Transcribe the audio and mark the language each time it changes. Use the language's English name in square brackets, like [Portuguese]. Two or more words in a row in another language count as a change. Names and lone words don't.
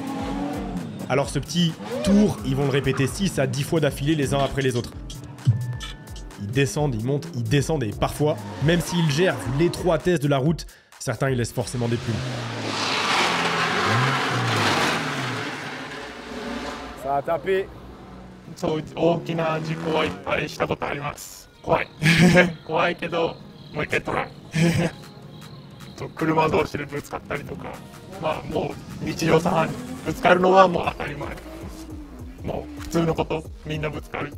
[French] Alors ce petit tour, ils vont le répéter 6 à 10 fois d'affilée les uns après les autres. Ils descendent, ils montent, ils descendent et parfois, même s'ils gèrent vu l'étroitesse de la route, certains ils laissent forcément des plumes. Ça a tapé. [Japanese] そう大きな事故はいっぱいしたことあります。怖い。怖いけど、もう一回トライ。車同士でぶつかったりとか、まあもう日常茶飯事。ぶつかるのはもう当たり前。もう普通のこと、みんなぶつかる。